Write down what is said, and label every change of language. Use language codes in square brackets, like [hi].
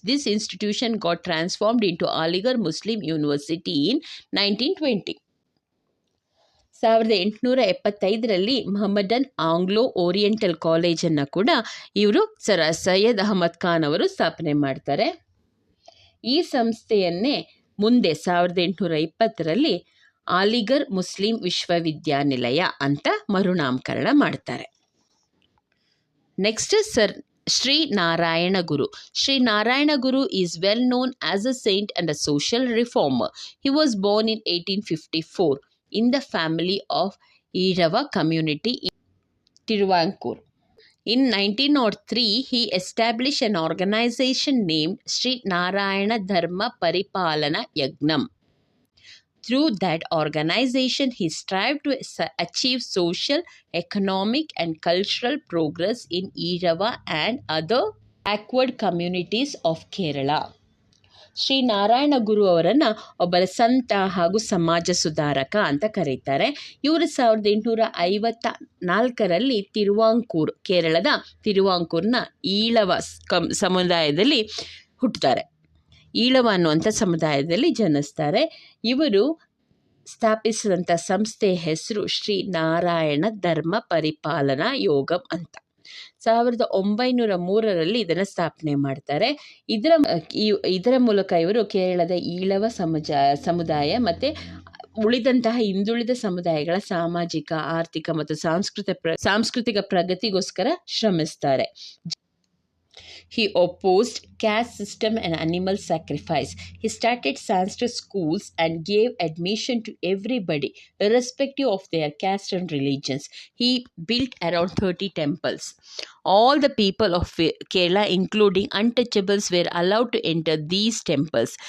[en] This institution got transformed into Aligarh Muslim University in 1920. [kn] 1875ರಲ್ಲಿ Mohammedan Anglo oriental ಕಾಲೇಜನ್ನು ಕೂಡ ಇವರು sir Syed Ahmed Khan ಅವರು ಸ್ಥಾಪನೆ ಮಾಡ್ತಾರೆ. ಈ ಸಂಸ್ಥೆಯನ್ನೇ ಮುಂದೆ 1820ರಲ್ಲಿ ಆಲಿಗರ್ ಮುಸ್ಲಿಂ ವಿಶ್ವವಿದ್ಯಾನಿಲಯ ಅಂತ ಮರುನಾಮಕರಣ ಮಾಡ್ತಾರೆ. [en] Next sir Shri Narayana Guru. Shri Narayana Guru is well known as a saint and a social reformer. He was born in 1854 in the family of Irava community in Tiruvankur. In 1903, he established an organization named Sri Narayana Dharma Paripalana Yagnam. Through that organization, he strived to achieve social, economic, and cultural progress in Irava and other backward communities of Kerala. [kn] Shri Narayana Guru ಅವರನ್ನು ಒಬ್ಬರ ಸಂತ ಹಾಗೂ ಸಮಾಜ ಸುಧಾರಕ ಅಂತ ಕರೀತಾರೆ. ಇವರು 1854ರಲ್ಲಿ ತಿರುವಾಂಕೂರ್, ಕೇರಳದ ತಿರುವಾಂಕೂರ್ನ ಈಳವ ಸಮುದಾಯದಲ್ಲಿ ಹುಟ್ಟುತ್ತಾರೆ. ಈಳವ ಅನ್ನುವಂಥ ಸಮುದಾಯದಲ್ಲಿ ಜನಿಸ್ತಾರೆ. ಇವರು ಸ್ಥಾಪಿಸಿದಂಥ ಸಂಸ್ಥೆಯ ಹೆಸರು ಶ್ರೀ ನಾರಾಯಣ ಧರ್ಮ ಪರಿಪಾಲನಾ ಯೋಗಂ ಅಂತ. 1903ರಲ್ಲಿ ಇದನ್ನು ಸ್ಥಾಪನೆ ಮಾಡ್ತಾರೆ. ಇದರ ಮೂಲಕ ಇವರು ಕೇರಳದ ಈಳವ ಸಮುದಾಯ ಮತ್ತು ಉಳಿದಂತಹ ಹಿಂದುಳಿದ ಸಮುದಾಯಗಳ ಸಾಮಾಜಿಕ, ಆರ್ಥಿಕ ಮತ್ತು ಸಾಂಸ್ಕೃತಿಕ ಪ್ರಗತಿಗೋಸ್ಕರ ಶ್ರಮಿಸ್ತಾರೆ. [en] He opposed caste system and animal sacrifice. He started Sanskrit schools and gave admission to everybody, irrespective of their caste and religions. He built around 30 temples. All the people of Kerala, including untouchables, were allowed to enter these temples.